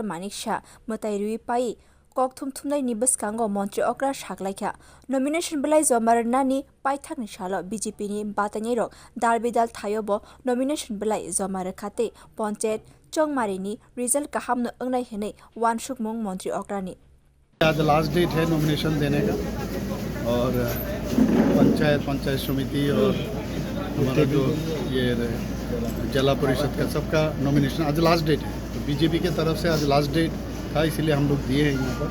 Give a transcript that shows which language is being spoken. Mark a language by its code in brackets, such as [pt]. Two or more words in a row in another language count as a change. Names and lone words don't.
[trp] Manik Shah Matai Rui Pai Kokthum Thumnai Nibas Kango Montri Okra Shaklaikha nomination Blai Zomarnani Paithak Nishalo BJP ni Batani Rock Darbidal Thayobo nomination Blai Zomarakate Ponchet Chongmarini result Kaham no Angnai Hene Wanshuk Mong Montri Okrani [hi] आज [en] last date [hi] है नॉमिनेशन देने का और पंचायत समिति और हमारा जो ये जिला परिषद का सबका नॉमिनेशन आज [en] last date [hi] है। तो बीजेपी के तरफ से आज [en] last date [hi] था, इसीलिए हम लोग दिए हैं यहाँ पर।